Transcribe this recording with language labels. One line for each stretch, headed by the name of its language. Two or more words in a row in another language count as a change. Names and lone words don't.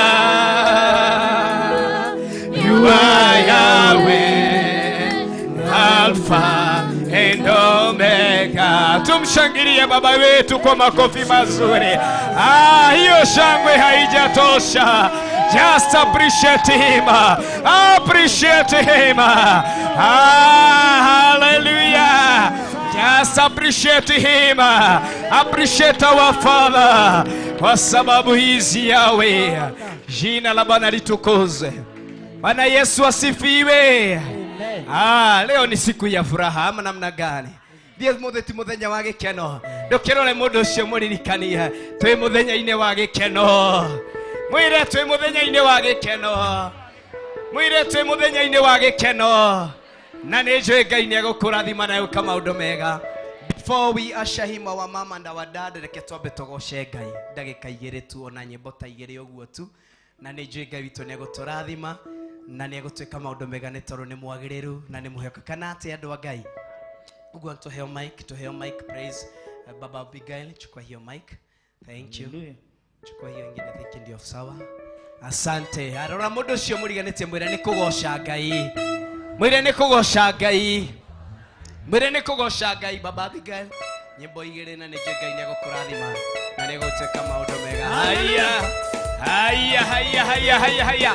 English: You are Yahweh, Alpha and Omega.
Swahili: Tumshangilie baba wetu kwa makofi mazuri. Hiyo shangwe haijatosha.
English: Just appreciate him. Appreciate him. Hallelujah. Just appreciate him. Appreciate our Father.
Swahili: Kwa sababu hizi Yahweh. Jina la Bwana litukuzwe. Bwana Yesu asifiwe. Leo ni siku ya furaha ama namna gani?
Kikuyu: Ndiye mutheti muthenya wa gikeno. Ndukirore mundu ucio muririkania. Twi muthenya-ini wa gikeno. Mwire twi muthenya-ini wa gikeno. Mwire twi muthenya-ini wa gikeno. Na nĩ njũĩ Ngai nĩ egũkũrathima na gwĩka maũndũ mega.
English: Before we usher him, our mom and our dad,
Kikuyu: reke twambe tugoce Ngai ndagĩka igĩrĩ tu, ona nyĩmbo ta igĩrĩ ũguo tu. Na nĩ njũĩ Ngai witũ nĩ egũtũrathima na nĩ egũtwĩka maũndũ mega nĩ tondũ nĩ mwagĩrĩru na nĩ mũhokekana atĩ andũ a Ngai. Uguo tuheo
Swahili: mic, praise Baba Abigail, chukua hiyo mic.
English: Thank you.
Swahili: Chukua hiyo ingine, thiki ndio sawa. Asante.
Kikuyu: Arora mũndũ ũcio mũriganĩtie, mwĩre nĩ kũgoca Ngai. Mwĩre nĩ kũgoca Ngai. Mwĩre nĩ kũgoca Ngai Baba Abigail. Nyĩmbo igĩrĩ na nĩ njũĩ Ngai nĩ egũkũrathima na nĩ egũtwĩka maũndũ mega.
Swahili: Haya. Haya, haya, haya, haya, haya.